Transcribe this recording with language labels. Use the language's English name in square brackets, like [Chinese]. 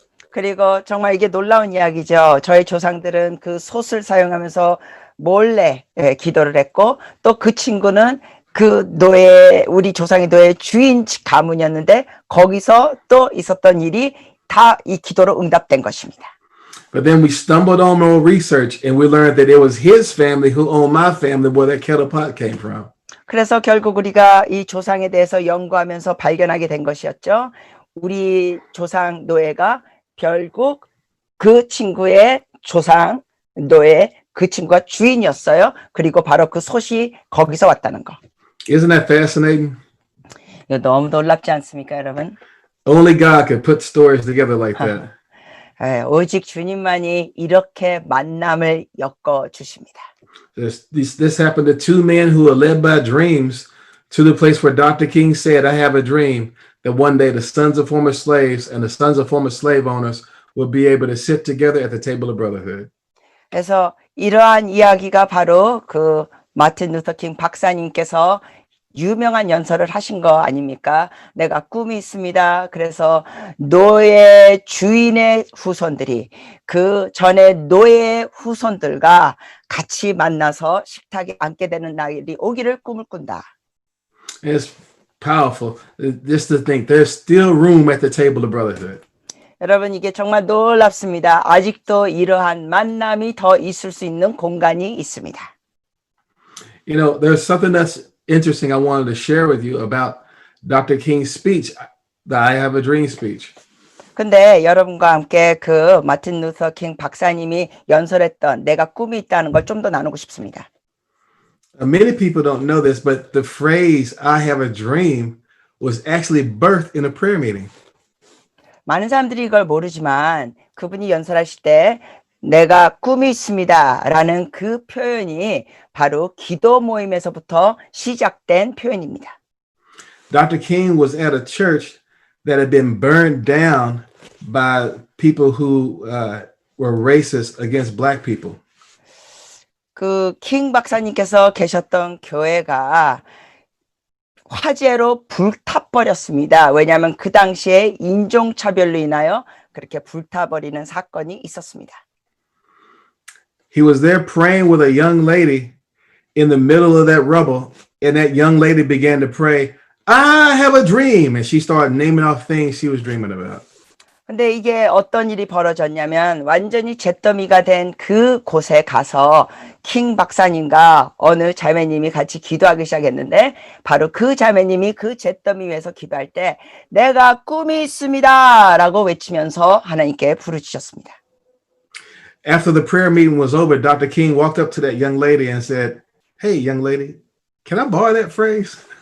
[Korean] 그리고 정말 이게 놀라운 이야기죠. 저희 조상들은 그 솥을 사용하면서 몰래 기도를 했고 또 그 친구는 그 노예 우리 조상의 노예 주인 가문이었는데 거기서 또 있었던 일이 다 이 기도로 응답된 것입니다. [English] But then we stumbled on more research and we learned that it was his family who owned my family where that kettle pot came from. [Korean] 그래서 결국 우리가 이 조상에 대해서 연구하면서 발견하게 된 것이었죠. 우리 조상 노예가 결국 그 친구의 조상 노예 그 친구가 주인이었어요. 그리고 바로 그 솥이 거기서 왔다는 거. [English] Isn't that fascinating? [Korean] 이거 너무 놀랍지 않습니까, 여러분? [English] Only God could put stories together like that. [Korean] 오직 주님만이 이렇게 만남을 엮어 주십니다. [English] This happened to two men who were led by dreams to the place where Dr. King said, I have a dream that one day the sons of former slaves and the sons of former slave owners will be able to sit together at the table of brotherhood. [Korean] 그래서 이러한 이야기가 바로 그 마틴 루터 킹 박사님께서 유명한 연설을 하신 거 아닙니까? 내가 꿈이 있습니다. 그래서 노예 주인의 후손들이 그 전에 노예 후손들과 같이 만나서 식탁에 앉게 되는 날이 오기를 꿈을 꾼다. [English] It's powerful. Just to think there's still room at the table of brotherhood. [Korean] 여러분 이게 정말 놀랍습니다. 아직도 이러한 만남이 더 있을 수 있는 공간이 있습니다. [English] You know, there's something that's interesting I wanted to share with you about Dr. King's speech, the I Have a Dream speech. [Korean] 근데 여러분과 함께 그 마틴 루터 킹 박사님이 연설했던 내가 꿈이 있다는 걸 좀 더 나누고 싶습니다. [English] Many people don't know this, but the phrase I have a dream was actually birthed in a prayer meeting. [Korean] 많은 사람들이 이걸 모르지만 그분이 연설하실 때 내가 꿈이 있습니다 라는 그 표현이 바로 기도 모임에서부터 시작된 표현입니다. [English] Dr. King was at a church that had been burned down by people who were racist against black people. [Korean] 그 킹 박사님께서 계셨던 교회가 화재로 불타버렸습니다. 왜냐하면 그 당시에 인종차별로 인하여 그렇게 불타버리는 사건이 있었습니다. [English] He was there praying with a young lady in the middle of that rubble, and that young lady began to pray, I have a dream, and she started naming off things she was dreaming about. [Korean] 근데 이게 어떤 일이 벌어졌냐면 완전히 잿더미가 된 그 곳에 가서 킹 박사님과 어느 자매님이 같이 기도하기 시작했는데 바로 그 자매님이 그 잿더미 위에서 기도할 때 내가 꿈이 있습니다 라고 외치면서 하나님께 부르짖었습니다. [English] After the prayer meeting was over, Dr. King walked up to that young lady and said, Hey, young lady, can I borrow that phrase?